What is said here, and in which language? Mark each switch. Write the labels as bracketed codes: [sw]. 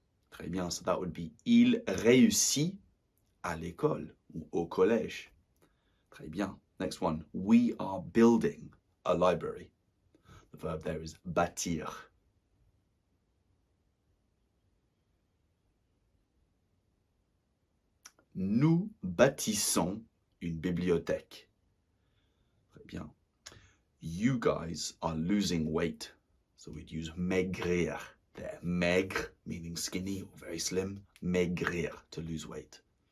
[fr] Très bien, [en] so that would be [fr] il réussit à l'école, ou au collège. Très bien. [en] Next one, we are building a library. The verb there is bâtir. [fr] Nous bâtissons une bibliothèque. Très bien. [en] You guys are losing weight. So we'd use maigrir there. Maigre, meaning skinny or very slim. Maigrir, to lose weight.